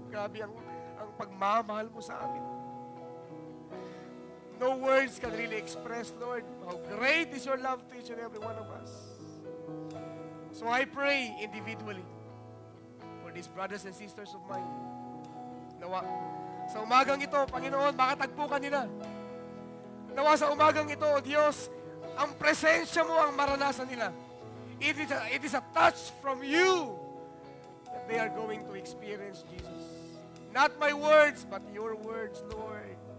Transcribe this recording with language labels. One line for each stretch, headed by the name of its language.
Filipino: Grabe ang pagmamahal mo sa amin.
English: No words can really express, Lord, how great is your love to each and every one of us. So I pray individually for these brothers and sisters of mine.
Filipino: Nawa, sa umagang ito, Panginoon, makatagpukan nila. Nawa sa umagang ito, O Diyos, ang presensya mo ang maranasan nila.
English: It is a touch from you that they are going to experience, Jesus. Not my words, but your words, Lord.